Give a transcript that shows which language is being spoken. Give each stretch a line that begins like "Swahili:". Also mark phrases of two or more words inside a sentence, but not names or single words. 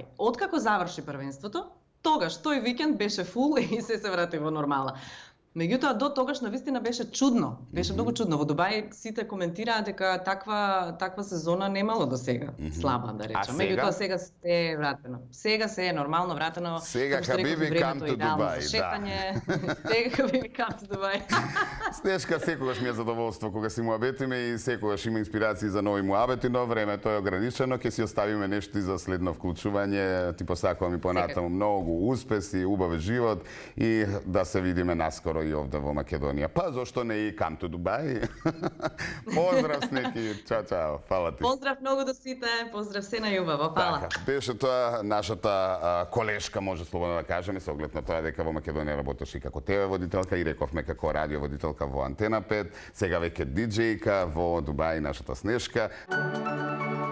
Macedonian: Откако заврши првенството, тогаш тој викенд беше фул и се врати во нормала. Меѓутоа до тогаш навистина беше чудно. Беше многу чудно. Во Дубај сите коментираа дека таква сезона немало до сега. Слаба, да речам. Меѓутоа сега се е вратено. Сега се е нормално вратено. Сега Хабиби
English: come to Dubai,
Macedonian: шетање. Сега Хабиби
English: come to Dubai.
Macedonian: Снешка секогаш ми е задоволство кога си муабетиме и секогаш има инспирации за нови муабети, но времето е ограничено, ќе си оставиме нешто и за следно вклучување. Ти посакувам и понатаму многу успеси, убав живот и да се видиме наскоро и овде во Македонија. Па зошто не и
English: come to Dubai?
Macedonian: Поздрав Снеки, чао, фала ти. Поздрав многу до сите, поздрав се на љубаво, фала. Така, беше тоа нашата колешка, може слободно да кажеме, со оглед на тоа дека во Македонија работеше и како ТВ водителка и рековме како радио водителка во Антена 5, сега веќе диџејка во Дубај нашата Снешка.